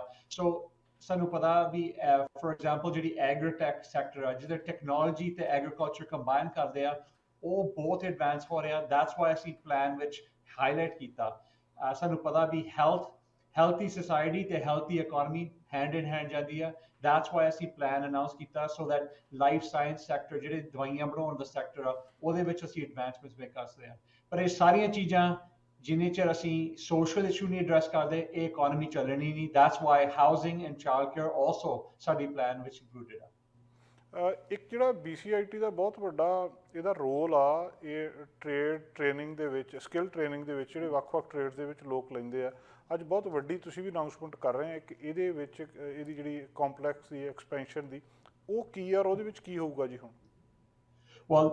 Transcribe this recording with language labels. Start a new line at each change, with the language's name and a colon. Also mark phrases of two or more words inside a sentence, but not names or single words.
Punjabi: ਸੋ ਸਾਨੂੰ ਪਤਾ ਵੀ
English: for example
Punjabi: ਜਿਹੜੀ
English: agritech sector
Punjabi: ਆ, ਜਿਹਦੇ ਟੈਕਨੋਲੋਜੀ ਤੇ ਐਗਰੀਕਲਚਰ ਕੰਬਾਈਨ ਕਰਦੇ ਆ, ਉਹ ਬਹੁਤ ਐਡਵਾਂਸ ਹੋ ਰਿਹਾ।
English: that's why
Punjabi: ਅਸੀਂ ਪਲਾਨ ਵਿੱਚ ਹਾਈਲਾਈਟ ਕੀਤਾ। ਸਾਨੂੰ ਪਤਾ ਵੀ
English: healthy society
Punjabi: ਤੇ
English: healthy economy hand in hand
Punjabi: ਜਾਂਦੀ ਆ।
English: That's why ਅਸੀਂ plan announce ਕੀਤਾ, so that life science sector,
Punjabi: ਜਿਹੜੇ ਦਵਾਈਆਂ ਬਣਾਉਣ ਦਾ ਸੈਕਟਰ ਆ, ਉਹਦੇ ਵਿੱਚ ਅਸੀਂ
English: advancements make
Punjabi: ਕਰ ਸਕਦੇ ਹਾਂ। ਪਰ ਇਹ ਸਾਰੀਆਂ ਚੀਜ਼ਾਂ ਜਿੰਨੇ ਚਿਰ ਅਸੀਂ
English: social issue
Punjabi: ਨਹੀਂ address ਕਰਦੇ, ਇਹ economy ਚੱਲਣੀ ਨਹੀਂ।
English: That's why housing and childcare also ਸਾਡੀ plan ਵਿੱਚ included ਆ।
Punjabi: ਇੱਕ ਜਿਹੜਾ BCIT ਦਾ ਬਹੁਤ ਵੱਡਾ ਇਹਦਾ ਰੋਲ ਆ, ਇਹ
English: trade training
Punjabi: ਦੇ ਵਿੱਚ,
English: skill training
Punjabi: ਦੇ ਵਿੱਚ, ਜਿਹੜੇ ਵੱਖ-ਵੱਖ ਟ੍ਰੇਡਸ ਦੇ ਵਿੱਚ ਲੋਕ ਲੈਂਦੇ ਆ, ਅੱਜ ਬਹੁਤ ਵੱਡੀ ਤੁਸੀਂ ਵੀ ਅਨਾਊਂਸਮੈਂਟ ਕਰ ਰਹੇ ਆ ਕਿ ਇਹਦੇ ਵਿੱਚ ਇਹਦੀ ਜਿਹੜੀ ਕੰਪਲੈਕਸ ਦੀ ਐਕਸਪੈਂਸ਼ਨ ਦੀ, ਉਹ ਕੀ ਆ ਔਰ ਉਹਦੇ ਵਿੱਚ ਕੀ ਹੋਊਗਾ ਜੀ ਹੁਣ?